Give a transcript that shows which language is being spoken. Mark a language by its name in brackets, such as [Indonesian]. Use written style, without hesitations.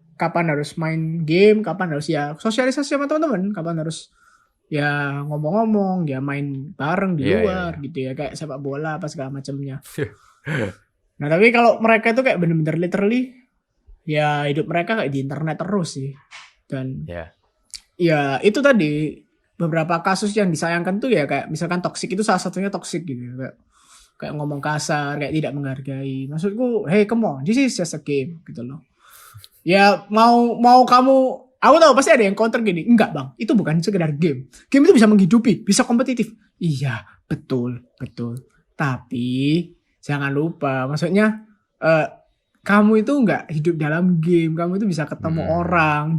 [Indonesian] Kapan harus main game, kapan harus ya sosialisasi sama teman-teman, kapan harus ya ngomong-ngomong, ya main bareng di luar gitu ya, kayak sepak bola apa segala macamnya. Nah tapi kalau mereka itu kayak bener-bener literally ya hidup mereka kayak di internet terus sih. Dan ya itu tadi beberapa kasus yang disayangkan tuh ya, kayak misalkan toxic itu salah satunya toxic gitu ya. Kayak ngomong kasar, kayak tidak menghargai. Maksudku, [English] hey come on, this is just a game [Indonesian] gitu loh. Ya mau kamu, aku tahu pasti ada yang counter gini, enggak bang, itu bukan sekedar game. Game itu bisa menghidupi, bisa kompetitif. Iya, betul. Tapi jangan lupa, maksudnya kamu itu enggak hidup dalam game, kamu itu bisa ketemu orang.